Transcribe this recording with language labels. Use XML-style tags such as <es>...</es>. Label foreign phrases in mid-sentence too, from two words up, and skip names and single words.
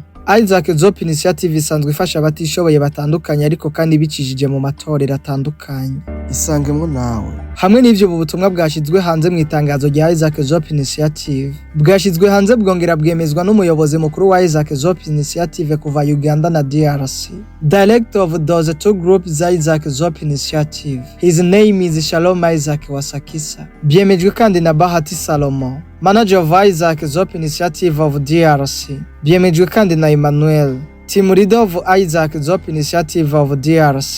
<rn>Isaac Zop Initiative isanzwe ifasha abatishoboye batandukanye ariko kandi bicishije mu matorero atandukanye. Isangemwo nawe. Hamwe n'ivyo ubu butumwa bwashizwe hanze mu itangazo rya Isaac Zop Initiative, bwashizwe hanze bwongera bwemezwa n'umuyobozi mukuru wa Isaac Zop Initiative kuva Uganda na DRC.</rn> <en>Director of those two groups Isaac Zop Initiative. His name is Shalom Isaac Wasakisa.</en> <rn>Byemejwe kandi na</rn> <en>Bahati Salomo, Manager of Isaac Zop Initiative of DRC.</en> <rn>Byemejwe kandi na Emmanuel,</rn> <en>Team Leader of Isaac Zop Initiative of DRC.</en>